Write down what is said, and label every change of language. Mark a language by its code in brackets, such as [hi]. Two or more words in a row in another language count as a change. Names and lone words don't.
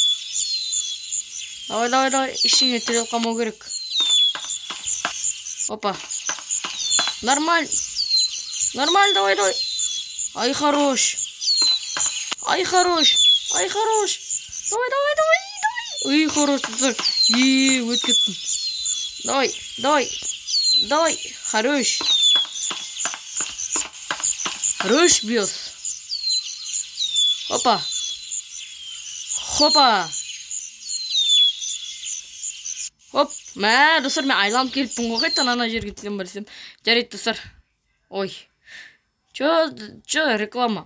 [kk] Давай, ішіңе тірел қамау керек. [ru] Опа. Нормаль, давай. Ай, хорош. Давай. [kk] Ой, хорош, достар. Өт кеттім. [ru] Давай. Хорош. Хорош, бьёс. Опа. [kk] Оп, достар, мен айланып келіппін ғой, қайттан ана жерге тізем барсам. Жарайды, достар. Ой. Чо, реклама.